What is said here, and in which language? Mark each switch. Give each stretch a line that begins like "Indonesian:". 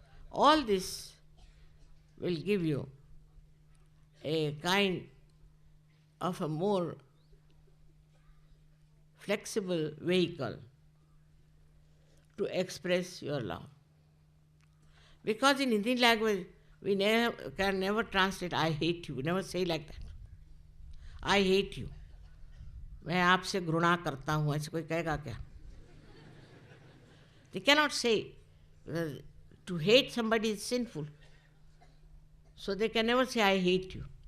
English: All this will give you a kind of a more flexible vehicle to express your love. Because in Hindi language, we can never translate, I hate you. We never say like that. I hate you.
Hindi: मैं आपसे घृणा करता हूँ, ऐसे कोई कहेगा क्या?
English: They cannot say. To hate somebody is sinful. So they can never say, I hate you.